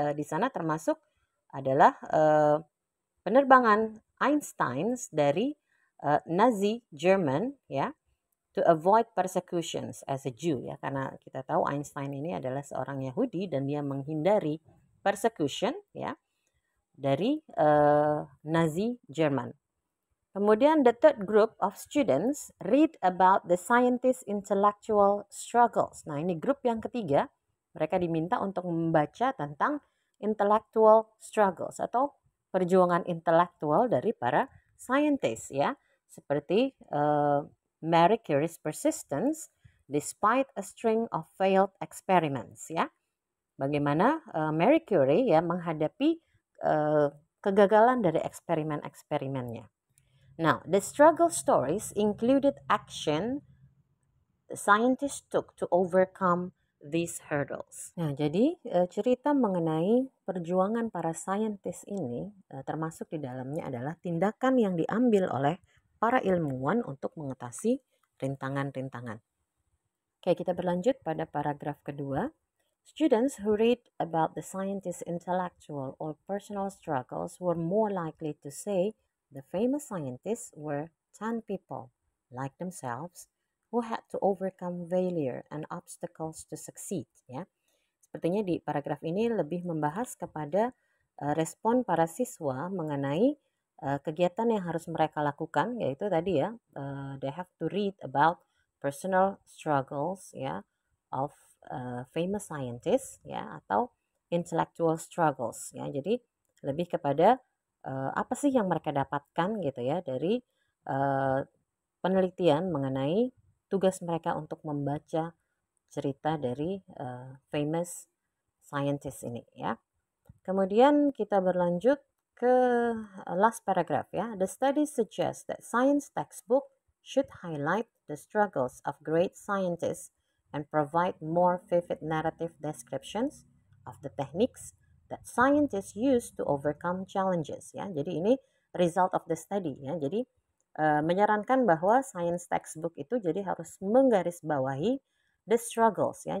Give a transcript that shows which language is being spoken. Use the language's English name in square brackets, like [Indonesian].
[Indonesian] Di sana termasuk adalah penerbangan Einstein dari Nazi German ya, [English] to avoid persecutions as a Jew [Indonesian] ya, karena kita tahu Einstein ini adalah seorang Yahudi dan dia menghindari persecution ya dari Nazi Jerman. Kemudian [English] the third group of students read about the scientists' intellectual struggles. [Indonesian] Nah, ini grup yang ketiga, mereka diminta untuk membaca tentang [English] intellectual struggles [Indonesian] atau perjuangan intelektual dari para scientists ya, seperti [English] Marie Curie's persistence despite a string of failed experiments [Indonesian] ya. Bagaimana Marie Curie ya menghadapi kegagalan dari eksperimen-eksperimennya. [English] Now, the struggle stories included action the scientists took to overcome these hurdles. [Indonesian] Nah, jadi cerita mengenai perjuangan para saintis ini termasuk di dalamnya adalah tindakan yang diambil oleh para ilmuwan untuk mengatasi rintangan-rintangan. Oke, kita berlanjut pada paragraf kedua. [English] Students who read about the scientists' intellectual or personal struggles were more likely to say the famous scientists were 10 people, like themselves, who had to overcome failure and obstacles to succeed. [Indonesian] Ya, sepertinya di paragraf ini lebih membahas kepada respon para siswa mengenai kegiatan yang harus mereka lakukan, yaitu tadi ya, [English] they have to read about personal struggles ya of famous scientists [Indonesian] ya, atau intellectual struggles ya. Jadi lebih kepada apa sih yang mereka dapatkan gitu ya dari penelitian mengenai tugas mereka untuk membaca cerita dari famous scientist ini ya. Kemudian kita berlanjut ke [English] last paragraph [Indonesian] ya. [English] The study suggests that science textbook should highlight the struggles of great scientists and provide more vivid narrative descriptions of the techniques that scientists use to overcome challenges ya. [Indonesian] Jadi ini [English] result of the study ya. [Indonesian] Jadi menyarankan bahwa science textbook itu jadi harus menggarisbawahi [English] the struggles [Indonesian] ya.